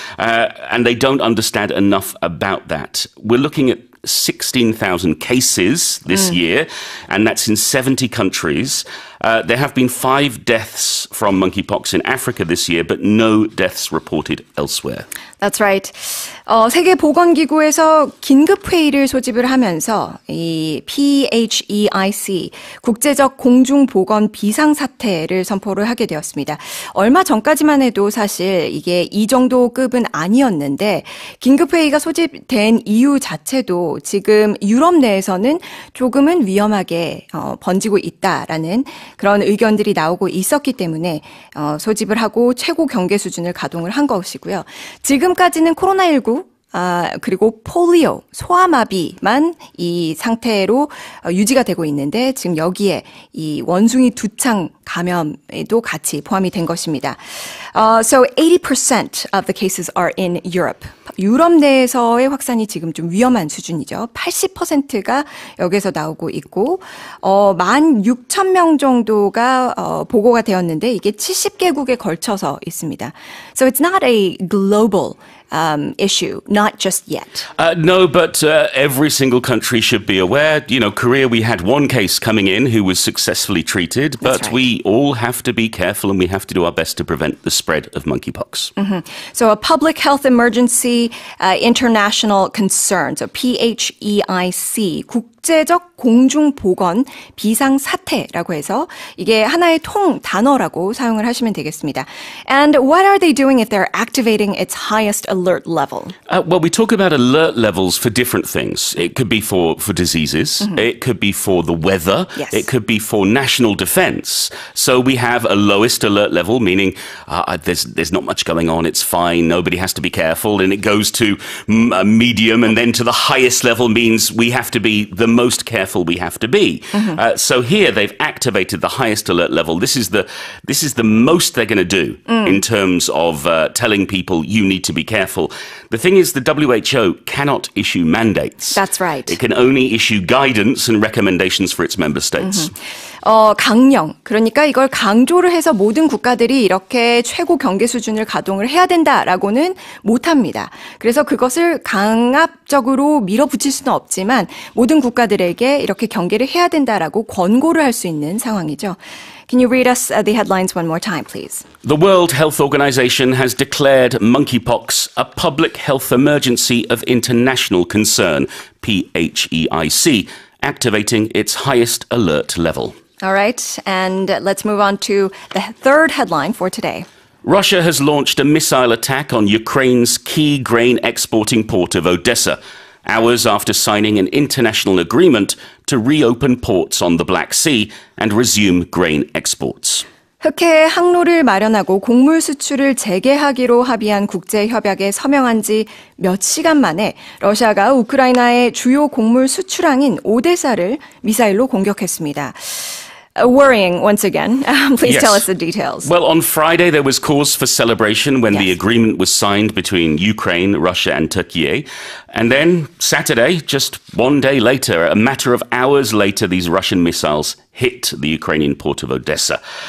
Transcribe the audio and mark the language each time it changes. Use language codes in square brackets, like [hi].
[en] And they don't understand enough about that. We're looking at 16,000 cases this year, and that's in 70 countries. There have been 5 deaths from monkeypox in Africa this year, but no deaths reported elsewhere. That's right. [ko] 세계보건기구에서 긴급회의를 소집을 하면서 이 PHEIC, 국제적 공중보건 비상사태를 선포를 하게 되었습니다. 얼마 전까지만 해도 사실 이게 이 정도 급은 아니었는데 긴급회의가 소집된 이유 자체도 지금 유럽 내에서는 조금은 위험하게 번지고 있다라는 그런 의견들이 나오고 있었기 때문에 소집을 하고 최고 경계 수준을 가동을 한 것이고요. 지금까지는 코로나19 그리고 폴리오, 소아마비만 이 상태로 유지가 되고 있는데 지금 여기에 이 원숭이 두창 감염에도 같이 포함이 된 것입니다. [en] So 80% of the cases are in Europe. [ko] 유럽 내에서의 확산이 지금 좀 위험한 수준이죠. 80%가 여기서 나오고 있고 16,000명 정도가 보고가 되었는데 이게 70개국에 걸쳐서 있습니다. [en] So it's not a global issue, not just yet. No, but every single country should be aware. You know, Korea, we had one case coming in who was successfully treated, but right. we all have to be careful and we have to do our best to prevent the spread of monkeypox. So a public health emergency, international concern, so PHEIC, [ko] 국제적 공중보건 비상사태라고 해서 이게 하나의 통 단어라고 사용을 하시면 되겠습니다. [en] And what are they doing if they're activating its highest alert level? Well, we talk about alert levels for different things. It could be for diseases. It could be for the weather. Yes. It could be for national defense. So we have a lowest alert level, meaning there's not much going on. It's fine. Nobody has to be careful. And it goes to medium, and then to the highest level means we have to be the most careful we have to be. So here they've activated the highest alert level. This is the most they're going to do in terms of telling people you need to be careful. The thing is, the WHO cannot issue mandates. That's right. It can only issue guidance and recommendations for its member states. [ko] 강령, 그러니까 이걸 강조를 해서 모든 국가들이 이렇게 최고 경계 수준을 가동을 해야 된다라고는 못합니다. 그래서 그것을 강압적으로 밀어붙일 수는 없지만 모든 국가들에게 이렇게 경계를 해야 된다라고 권고를 할 수 있는 상황이죠. [en] Can you read us the headlines one more time, please? The World Health Organization has declared monkeypox a public health emergency of international concern, PHEIC, activating its highest alert level. All right, and let's move on to the third headline for today. Russia has launched a missile attack on Ukraine's key grain exporting port of Odessa, hours after signing an international agreement to reopen ports on the Black Sea and resume grain exports. [ko] 흑해의 항로를 마련하고 곡물 수출을 재개하기로 합의한 국제협약에 서명한 지 몇 시간 만에 러시아가 우크라이나의 주요 곡물 수출항인 오데사를 미사일로 공격했습니다. [en] worrying once again. Please Yes. tell us the details. Well, on Friday, there was cause for celebration when the agreement was signed between Ukraine, Russia, and Turkey. And then Saturday, just one day later, a matter of hours later, these Russian missiles hit the Ukrainian port of Odessa.